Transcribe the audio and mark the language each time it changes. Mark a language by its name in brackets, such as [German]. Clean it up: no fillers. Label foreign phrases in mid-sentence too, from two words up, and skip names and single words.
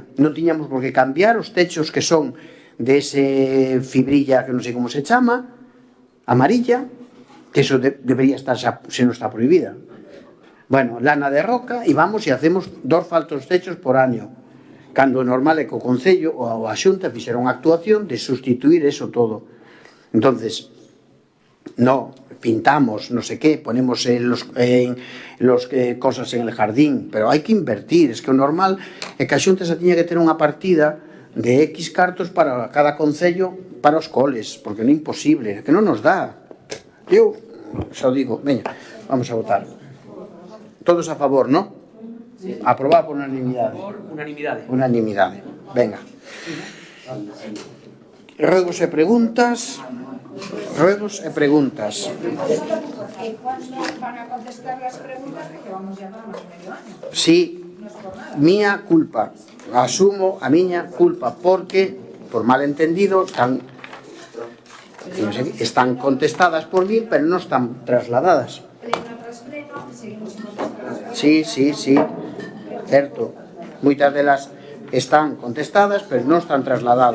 [Galician] Non tiñamos por que cambiar os techos que son de ese fibrilla que non sei como se chama, amarilla, que eso debería estar, se non está prohibida. Bueno, lana de roca, e vamos e [Spanish] hacemos 2 faltos techos por año, [Galician] cando o normal é que o Concello ou a Xunta fixera unha actuación de sustituir eso todo. Entonces, no, [Spanish] pintamos, no sé qué, ponemos cosas en el jardín, [Galician] pero hai que invertir, es que o normal é que a Xunta se tiña que ter unha partida de X cartos para cada concello para os coles, porque non é imposible, que non nos dá. Eu xa digo, veña, vamos a votar. [Spanish] Todos a favor, ¿no? Sí. [Galician] Aprobado por unanimidade. Por unanimidade. Unanimidade. Venga. Ruegos e preguntas. Ruegos e preguntas. [Spanish] ¿Y cuándo van a contestar las preguntas de que vamos ya para más de medio año? Sí, mía culpa. [Galician] Asumo a miña culpa porque, por malentendido, están contestadas por mí, pero non están trasladadas. Sí, certo. Moitas delas están contestadas, pero non están trasladadas.